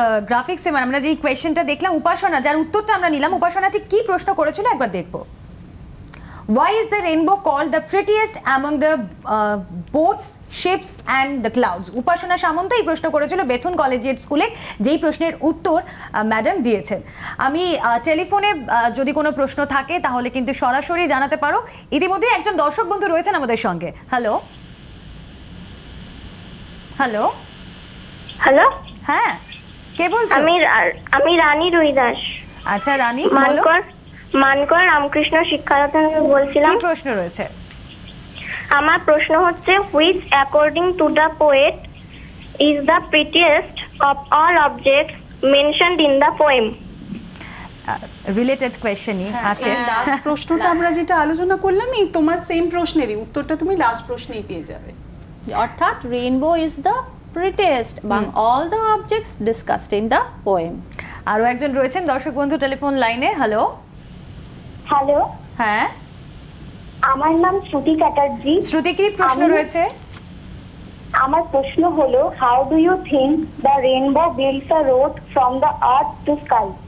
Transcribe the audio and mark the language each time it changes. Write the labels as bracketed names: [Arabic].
[Bangla] গ্রাফিক্সে মানে আমরা যে কোয়েশ্চেনটা দেখলাম, উপাসনা যার উত্তরটা আমরা নিলাম, উপাসনা ঠিক কি প্রশ্ন করেছিল একবার দেখবো। [English] Why is the rainbow called the prettiest among the boats, ships and the clouds? [Bangla] উপাসনা সামন্ত এই প্রশ্ন করেছিল বেথুন কলেজিয়েট স্কুলে, যেই প্রশ্নের উত্তর ম্যাডাম দিয়েছেন। আমি টেলিফোনে যদি কোনো প্রশ্ন থাকে তাহলে কিন্তু সরাসরি জানাতে পারো। ইতিমধ্যে একজন দর্শক বন্ধু রয়েছেন আমাদের সঙ্গে। হ্যালো হ্যালো হ্যালো, হ্যাঁ, কে বলছো? আমি রানী রুইদাস। আচ্ছা রানী, বলো মানকর রামকৃষ্ণ শিক্ষায়তন বলছিলাম। কি প্রশ্ন রয়েছে? আমার প্রশ্ন হচ্ছে, [English] Which according to the poet is the prettiest of all objects mentioned in the poem? [Bangla] Related কোয়েশ্চেনই আছে। লাস্ট প্রশ্নটা আমরা যেটা আলোচনা করলাম এই তোমার সেম প্রশ্নেরই উত্তরটা তুমি লাস্ট প্রশ্নেই পেয়ে যাবে। [English] অর্থাৎ rainbow is the prettiest among all the objects discussed in the poem. [Bangla] আরও একজন রয়েছেন দর্শক বন্ধু টেলিফোন লাইনে। হ্যালো হ্যালো, হ্যাঁ, আমার নাম শ্রুতি চ্যাটার্জি। শ্রুতি, কি প্রশ্ন রয়েছে? আমার প্রশ্ন হলো, [English] How do you think the rainbow builds a road from the earth to sky?